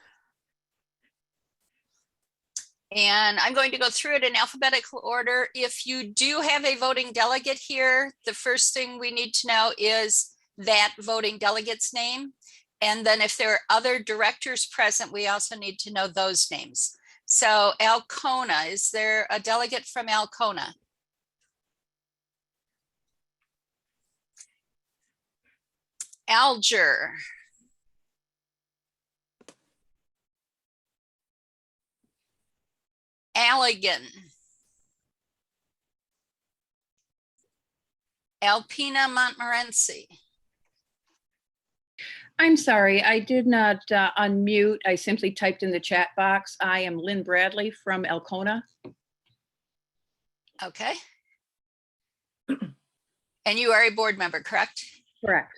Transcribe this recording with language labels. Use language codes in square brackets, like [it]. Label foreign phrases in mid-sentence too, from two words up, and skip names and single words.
[en] And I'm going to go through it in alphabetical order. If you do have a voting delegate here, the first thing we need to know is that voting delegate's name. And then if there are other directors present, we also need to know those names. So Alcona, is there a delegate from Alcona? Alger. Allegan. Alpena Montmorency. I'm sorry, I did not unmute. I simply typed in the chat box. I am Lynn Bradley from Alcona. Okay. And you are a board member, correct? Correct.